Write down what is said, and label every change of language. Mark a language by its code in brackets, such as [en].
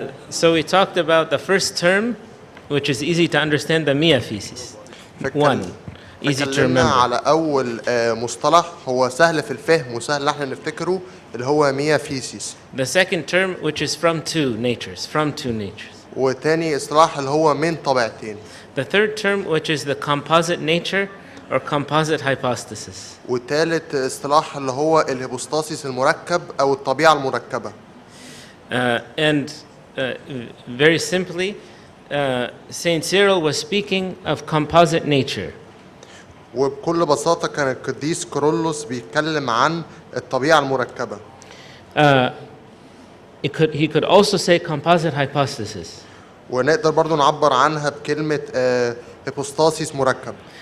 [en] So we talked about the first term, which is easy to understand, the miaphysis. One, easy to [ar] اتكلمنا [en] remember. [ar] على أول مصطلح هو سهل في الفهم وسهل إن احنا نفتكره اللي هو ميافيسيس. [en] The second term, which is from two natures. [ar] وتاني اصطلاح اللي هو من طبيعتين. [en] The third term, which is the composite nature or composite hypostasis. [ar] وتالت اصطلاح اللي هو الهيبوستاسيس المركب أو الطبيعة المركبة. [en] And very simply, Saint Cyril was speaking of composite nature. [ar] وبكل بساطة كان القديس كيرلس بيتكلم عن الطبيعة المركبة. [en] He could also say composite hypostasis. [ar] ونقدر برضو نعبر عنها بكلمة هيبوستاسيس مركب.